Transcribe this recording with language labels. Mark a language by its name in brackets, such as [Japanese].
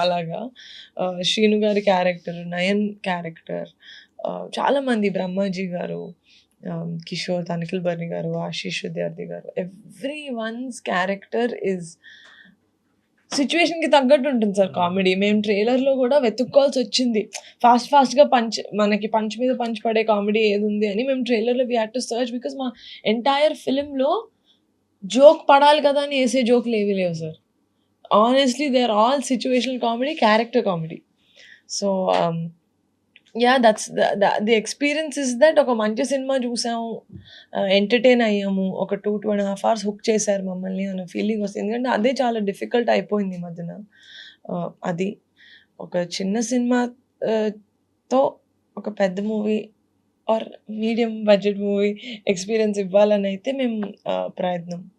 [Telugu] అలాగా శ్రీను గారి character, Nayan character, చాలామంది, బ్రహ్మాజీ గారు, కిషోర్, తనిఖిల్ బర్ని గారు, ఆశీష్ విద్యార్థి గారు, [English] every one's character is [Telugu] సిచ్యువేషన్కి తగ్గట్టు ఉంటుంది సార్ కామెడీ. మేము ట్రైలర్లో కూడా వెతుక్కోవాల్సి వచ్చింది, ఫాస్ట్గా మనకి పంచ్ మీద పంచ్ పడే కామెడీ ఏది ఉంది అని. మేము ట్రైలర్లో [English] we had to search, because [Telugu] మా ఎంటైర్ ఫిలింలో జోక్ పడాలి కదా అని వేసే జోకులు ఏవి లేవు sir. [English] honestly they're all situational comedy, character comedy. So yeah, that's the experience is that [Telugu] ఒక మంచి సినిమా చూసాము, ఎంటర్టైన్ అయ్యాము, ఒక 2.5 hours హుక్ చేశారు మమ్మల్ని అన్న ఫీలింగ్ వస్తుంది. ఎందుకంటే అదే చాలా డిఫికల్ట్ అయిపోయింది ఈ మధ్యన. అది ఒక చిన్న సినిమా తో ఒక పెద్ద movie are medium budget movie experience ఇవ్వాలని అయితే మేము ప్రయత్నం.